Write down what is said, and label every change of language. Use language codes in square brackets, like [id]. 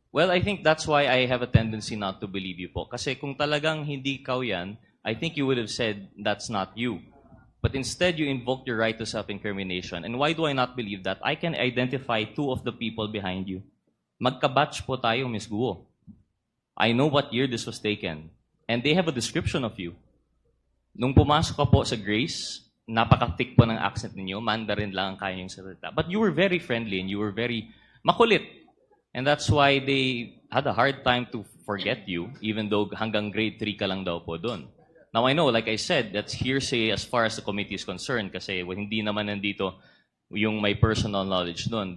[en] Well, I think that's why I have a tendency not to believe you po. [tl] Kasi kung talagang hindi ikaw yan, [en] I think you would have said that's not you. But instead, you invoked your right to self-incrimination. And why do I not believe that? I can identify two of the people behind you. [tl] Magkabatch po tayo, [en] Ms. Guo. I know what year this was taken. And they have a description of you. [tl] Nung pumasok ka po sa Grace, napaka-thick po ng accent ninyo, Mandarin lang ang kaya niyong salita. [en] But you were very friendly and you were very makulit. And that's why they had a hard time to forget you, even though [tl] hanggang grade 3 ka lang daw po doon. [en] Now I know, like I said, that's hearsay as far as the committee is concerned [tl] kasi hindi naman nandito yung may personal knowledge doon.